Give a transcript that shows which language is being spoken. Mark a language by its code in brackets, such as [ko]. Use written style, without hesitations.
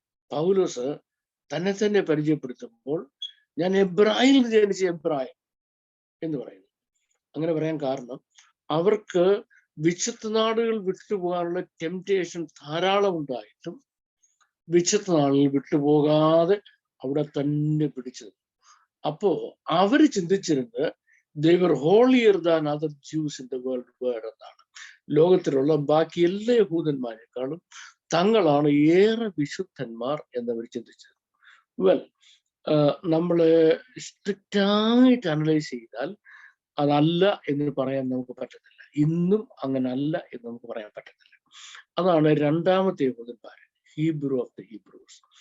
[ml] പൗലോസ് തന്നെ തന്നെ പരിചയപ്പെടുത്തുമ്പോൾ ഞാൻ എബ്രായനിൽ നിന്ന് ജനിച്ച എബ്രായൻ എന്ന് പറയുന്നു. അങ്ങനെ പറയാൻ കാരണം അവർക്ക് വിശുദ്ധ നാടുകൾ വിട്ടുപോകാനുള്ള ടെംപ്റ്റേഷൻ ധാരാളം ഉണ്ടായിട്ടും വിശുദ്ധ നാടുകൾ വിട്ടുപോകാതെ അവിടെ തന്നെ പിടിച്ചത്. അപ്പോ അവര് ചിന്തിച്ചിരുന്നത് [en] they were holier than other Jews in the world [ml] എന്നാണ്. ലോകത്തിലുള്ള ബാക്കി എല്ലാ യഹൂദന്മാരെക്കാളും തങ്ങളാണ് ഏറെ വിശുദ്ധന്മാർ എന്നവർ ചിന്തിച്ചത്. വെൽ, നമ്മള് സ്ട്രിക്റ്റായിട്ട് അനലൈസ് ചെയ്താൽ അതല്ല എന്ന് പറയാൻ നമുക്ക് പറ്റത്തില്ല. ഇന്നും അങ്ങനെ അല്ല എന്ന് നമുക്ക് പറയാൻ പറ്റത്തില്ല. അതാണ് രണ്ടാമത്തെ യഹൂദന്മാർ, ഹീബ്രു ഓഫ് ദ ഹീബ്രൂസ്.